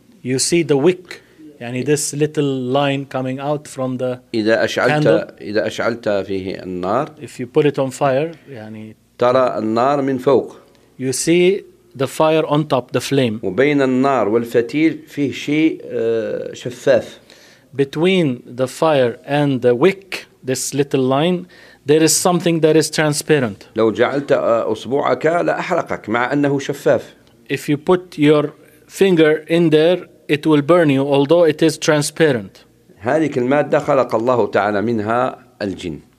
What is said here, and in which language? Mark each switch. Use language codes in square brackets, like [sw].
[en] You see the wick, يعني this little line coming out from the [ar] إذا أشعلت, [en] candle. [ar] إذا أشعلت فيه النار. [en] If you put it on fire, يعني [ar] ترى النار من فوق. [en] You see the fire on top, the flame. [ar] وبين النار والفتيل فيه شيء شفاف. [en] Between the fire and the wick, this little line, there is something that is transparent. [ar] لو جعلت أصبعك لا أحرقك مع أنه شفاف. [en] If you put your finger in there, it will burn you, although it is transparent. [ar] هذه المادة خلق الله تعالى منها الجن.